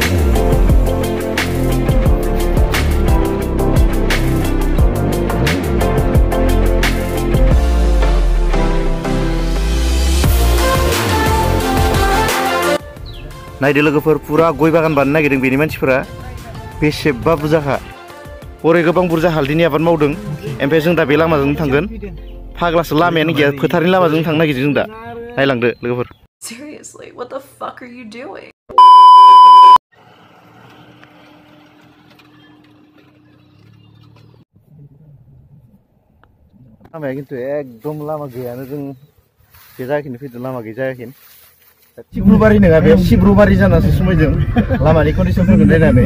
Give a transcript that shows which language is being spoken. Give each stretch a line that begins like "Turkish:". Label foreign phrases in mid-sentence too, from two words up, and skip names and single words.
Bodo: नायदो लोगोफोर, पुरा गय बागान बानायनो नागिरदों बेनि मानसिफोरा। बेसेबा बुरजाखा। हरै गोबां बुरजा हालदैनि आबाद मावदों। ओमफ्राय जों दा बे लामाजों थांगोन। फाग्लासो लामायानो गैया, फोथारनि लामाजों थांनो नागिरदों जों दा। नायलांदो लोगोफोर।
English: Seriously, what the fuck are you doing?
Bodo: लामाया खिन्थु एकदम लामा गैयानो। जों बे जायगाखिनि फैदों, लामा गैया जायगाखिनि। सिब्रुबारि नङा, बे सिब्रुबारि जानासो समायदों लामानि कन्डिसनफोरखौ नायनानै।